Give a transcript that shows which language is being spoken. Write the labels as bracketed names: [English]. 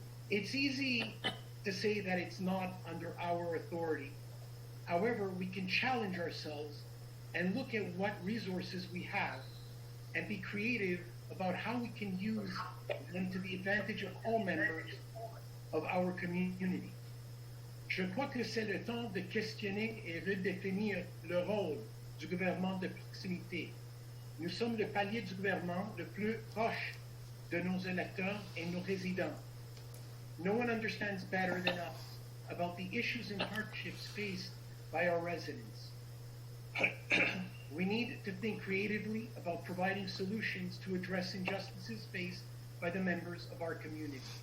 [English] It's easy to say that it's not under our authority. However, we can challenge ourselves and look at what resources we have and be creative about how we can use them to the advantage of all members of our community. [French] Je crois que c'est le temps de questionner et redéfinir le rôle du gouvernement de proximité. Nous sommes le palier du gouvernement le plus proche de nos électeurs et nos résidents. [English] No one understands better than us about the issues and hardships faced by our residents. We need to think creatively about providing solutions to address injustices faced by the members of our community.